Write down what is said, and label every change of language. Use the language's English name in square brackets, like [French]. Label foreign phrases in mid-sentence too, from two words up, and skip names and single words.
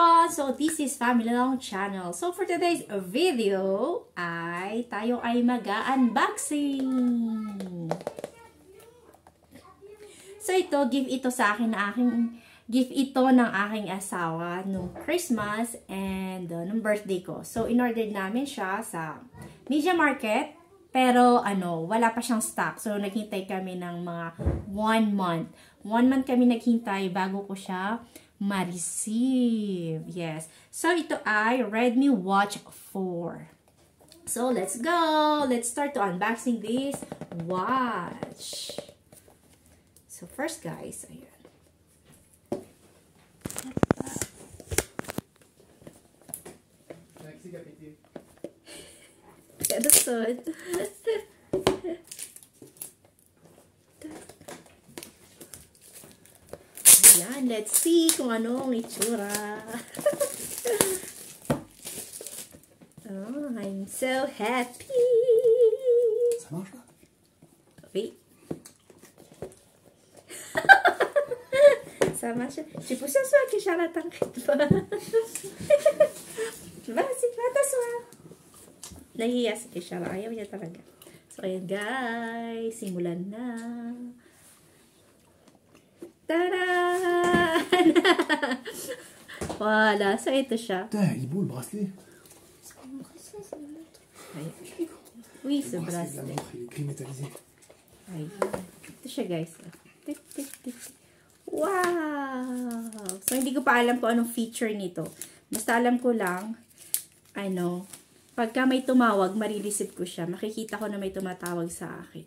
[English] So, this is Family Long Channel. So, for today's video, [Filipino] tayo ay mag-unboxing. So, gift ito sa akin na gift ito ng aking asawa nung [English] Christmas and [Filipino] nung birthday ko. So, in-order namin siya sa Media Market, pero wala pa siyang stock. So, naghintay kami ng mga 1 month. 1 month kami naghintay bago ko siya ma-receive. Yes. So, ito ay Redmi Watch 4. [English] So, let's go! Let's start to unboxing this watch. So, first guys, ayan. Episode. [Filipino] Ayan, [English] let's see [Filipino] kung ano ang itsura. [English] Oh, I'm so happy. [French] Ça marche là? Oui. Ça marche. C'est pour ce soir que Charlotte t'inquiète pas. Vas-y, va t'asseoir. [Filipino] Nahihiya si Charlotte. Ayaw niya talaga. So, ayan guys. Simulan na. Tada! Voilà. So, ito siya. [French] Putain, il est beau le bracelet. Oui, ce bracelet. La montre, il est gris métallisé. [Filipino] Ayan. Ito siya guys. Wow! So, hindi ko pa alam kung anong feature nito. Basta alam ko lang, pagka may tumawag, marireceive ko siya. Makikita ko na may tumatawag sa akin.